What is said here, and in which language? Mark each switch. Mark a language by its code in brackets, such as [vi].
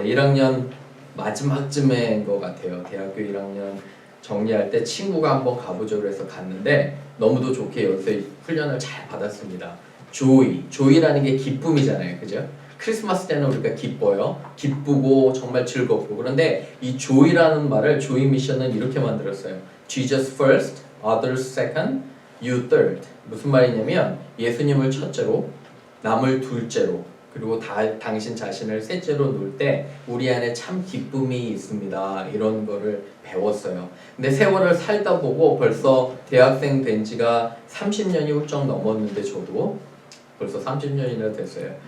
[ko] 1학년 마지막쯤인 것 같아요. 대학교 1학년 정리할 때 친구가 한번 가보자고 해서 갔는데 너무도 좋게 여기서 훈련을 잘 받았습니다. 조이라는 게 기쁨이잖아요. 그죠? 크리스마스 때는 우리가 기뻐요. 기쁘고 정말 즐겁고. 그런데 이 조이라는 말을 조이 미션은 이렇게 만들었어요. [en] Jesus first, others second, you third. [ko] 무슨 말이냐면 예수님을 첫째로, 남을 둘째로, 그리고 당신 자신을 셋째로 놓을 때 우리 안에 참 기쁨이 있습니다. 이런 거를 배웠어요. 근데 세월을 살다 보고 벌써 대학생 된 지가 30년이 훌쩍 넘었는데 저도 벌써 30년이나 됐어요.